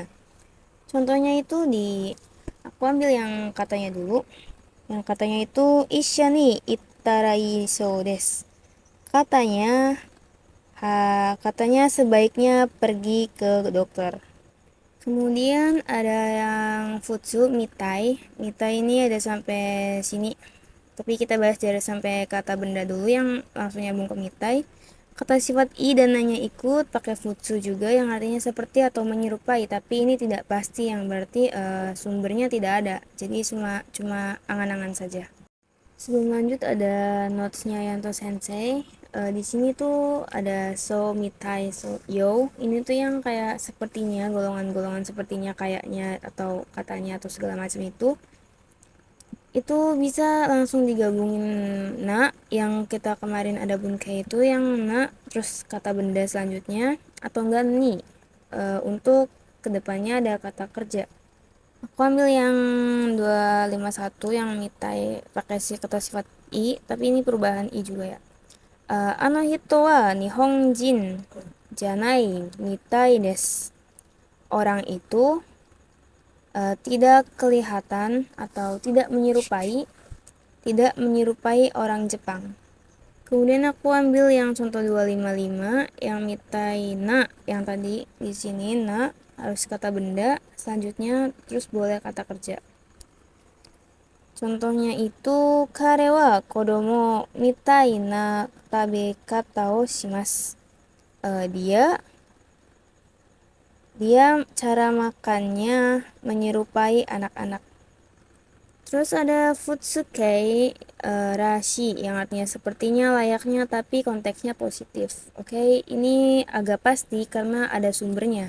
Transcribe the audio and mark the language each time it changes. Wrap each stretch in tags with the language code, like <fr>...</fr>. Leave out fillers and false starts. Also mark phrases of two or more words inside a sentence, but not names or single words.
<id>Contohnya itu aku ambil yang katanya dulu. Yang katanya itu</id> <ja>医者に 行ったらいい そうです.</ja> <id>Katanya katanya sebaiknya pergi ke dokter. Kemudian ada yang</id> <ja>普通 みたい.</ja> <id>Mitai ini ada sampai sini. Tapi kita bahas dari sampai kata benda dulu yang langsung nyambung ke mitai. Kata sifat i dan nanya ikut pakai futsu juga yang artinya seperti atau menyerupai, tapi ini tidak pasti yang berarti sumbernya tidak ada. Jadi cuma angan-angan saja. Sebelum lanjut ada notesnya Yanto Sensei. Di sini tuh ada</id> <ja>そう みたい そう よ.</ja> <id>Ini tuh yang kayak sepertinya golongan-golongan sepertinya kayaknya atau katanya atau segala macam itu bisa langsung digabungin na yang kita kemarin ada bunkai itu yang na terus kata benda selanjutnya atau enggak ni untuk kedepannya ada kata kerja. Aku ambil yang 251 yang mitai pakai kata sifat i, tapi ini perubahan i juga ya.</id> <ja>あの 人 は 日本人 じゃない みたい です.</ja> <id>Orang itu tidak kelihatan atau tidak menyerupai orang Jepang. Kemudian aku ambil yang contoh 255 yang</id> <ja>みたい な</ja> <id>yang tadi di sini na harus kata benda, selanjutnya terus boleh kata kerja. Contohnya itu</id> <ja>彼 は 子供 みたい な 食べ方 を します.</ja> <id>Dia cara makannya menyerupai anak-anak. Terus ada</id> <ja>普通形 らしい</ja> <id>yang artinya sepertinya layaknya tapi konteksnya positif. Oke, ini agak pasti karena ada sumbernya.</id>